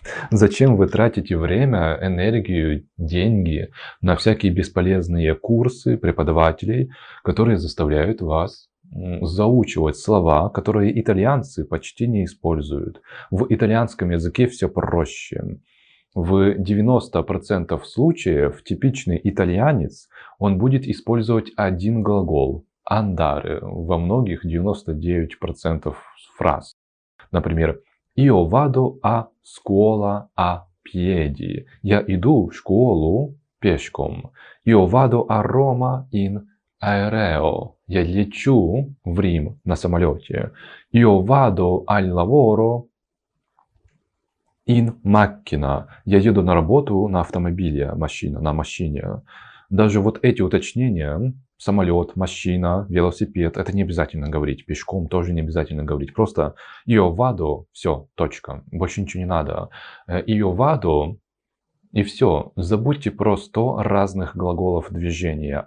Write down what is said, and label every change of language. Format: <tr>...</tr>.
<ru>Зачем вы тратите время, энергию, деньги на всякие бесполезные курсы преподавателей, которые заставляют вас заучивать слова, которые итальянцы почти не используют. В итальянском языке все проще. В 90% случаев типичный итальянец, он будет использовать один глагол andare во многих 99% фраз.</ru> <it>Например, io vado a scuola a piedi.</it> <ru>Я иду в школу пешком.</ru> <it>Io vado a Roma in aereo.</it> <ru>Я лечу в Рим на самолете.</ru> <it>Io vado al lavoro in macchina.</it> <ru>Я еду на работу на автомобиле, на машине. Даже вот эти уточнения, самолет, машина, велосипед, это не обязательно говорить. Пешком тоже не обязательно говорить. Просто</ru> <it>io vado,</it> <ru>все, точка. Больше ничего не надо.</ru> <it>Io vado,</it> <ru>и все. Забудьте про 100 разных глаголов движения.</ru>